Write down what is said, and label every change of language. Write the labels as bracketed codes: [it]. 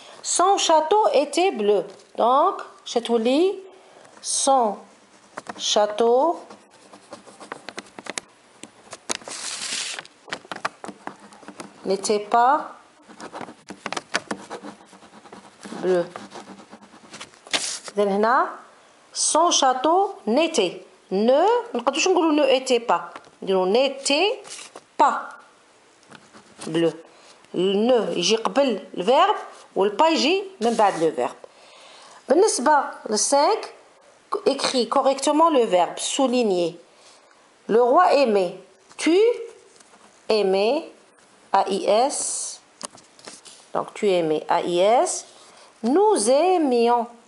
[fr] Son château était bleu. Donc [ar] شتولي [fr] son château n'était pas bleu. [ar] هنا [fr] son château n'était ne [ar] نقدروش نقولوا [fr] ne était pas [ar] نديروا [fr] n'était pas bleu. [ar] ne يجي قبل الفيرب والبا يجي من بعد [fr] le verbe. [ar] بالنسبة ل [fr] 5 écrit correctement le verbe souligner. Le roi aimait. Tu aimais AIS. Donc tu aimais AIS. Nous aimions.